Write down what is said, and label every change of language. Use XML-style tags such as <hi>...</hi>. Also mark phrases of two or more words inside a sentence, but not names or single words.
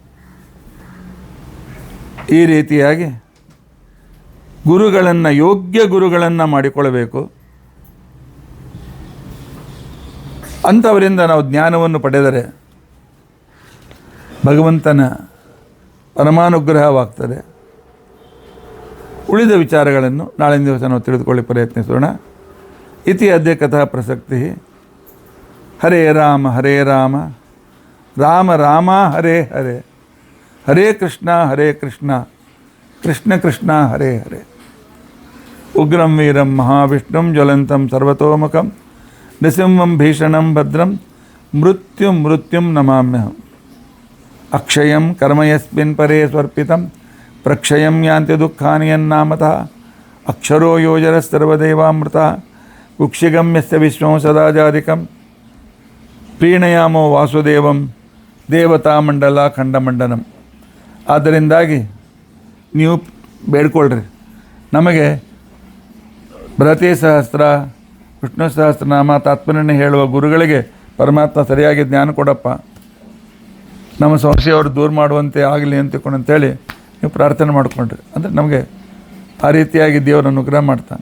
<kn>ಈ ರೀತಿಯಾಗಿ ಗುರುಗಳನ್ನು ಯೋಗ್ಯ ಗುರುಗಳನ್ನು ಮಾಡಿಕೊಳ್ಳಬೇಕು. ಅಂಥವರಿಂದ ನಾವು ಜ್ಞಾನವನ್ನು ಪಡೆದರೆ ಭಗವಂತನ ಪರಮಾನುಗ್ರಹವಾಗ್ತದೆ. ಉಳಿದ ವಿಚಾರಗಳನ್ನು ನಾಳಿನ ದಿವಸ ನಾವು ತಿಳಿದುಕೊಳ್ಳಿ ಪ್ರಯತ್ನಿಸೋಣ.</kn> <sa>ಇತಿ ಅದ್ಯ ಕಥಾ ಪ್ರಸಕ್ತಿ. ಹರೇ ರಾಮ ರಾಮ ರಾಮ ಹರೇ ಹರೇ, ಹರೇ ಕೃಷ್ಣ ಕೃಷ್ಣ ಕೃಷ್ಣ ಹರೇ ಹರೇ. ಉಗ್ರಂ ವೀರಂ ಮಹಾವಿಷ್ಣುಂ ಜ್ವಲಂತಂ ಸರ್ವತೋಮುಖಂ ನೃಸಿಂಹಂ ಭೀಷಣಂ ಭದ್ರಂ ಮೃತ್ಯುಂ ನಮಾಮ್ಯಹಂ. ಅಕ್ಷಯಂ ಕರ್ಮ ಯಸ್ಮಿನ್ ಪರೇ ಸ್ವರ್ಪಿತಂ ಪ್ರಕ್ಷಯಂ ಯಾಂತಿ ದುಃಖಾನಿ ಯನ್ನಾಮತಃ. ಅಕ್ಷರೋ ಯೋಜರಸ್ತರ್ವದೇವಾಮೃತಃ ಕುಕ್ಷಿಗಮ್ಯಸ್ಯ ವಿಶ್ವಂ ಸದಾಜಾಧಿಕಂ. ಪ್ರೀಣಯಾಮೋ ವಾಸುದೇವಂ ದೇವತಾಮಂಡಲ ಖಂಡಮಂಡನಂ.</sa> <kn>ಆದ್ದರಿಂದಾಗಿ ನೀವು ಬೇಡ್ಕೊಳ್ರಿ, ನಮಗೆ ಬೃಹತಿ ಸಹಸ್ರ, ವಿಷ್ಣು ಸಹಸ್ರನಾಮ, ತಾತ್ಪರ್ಯನ ಹೇಳುವ ಗುರುಗಳಿಗೆ ಪರಮಾತ್ಮ ಸರಿಯಾಗಿ ಜ್ಞಾನ ಕೊಡಪ್ಪ, ನಮ್ಮ ಸಂಶಯವರು ದೂರ ಮಾಡುವಂತೆ ಆಗಲಿ ಅಂತೇಳಿ ನೀವು ಪ್ರಾರ್ಥನೆ ಮಾಡಿಕೊಂಡ್ರಿ ಅಂದರೆ ನಮಗೆ ಆ ರೀತಿಯಾಗಿ ದೇವರ ಅನುಗ್ರಹ ಮಾಡ್ತಾನೆ.</kn>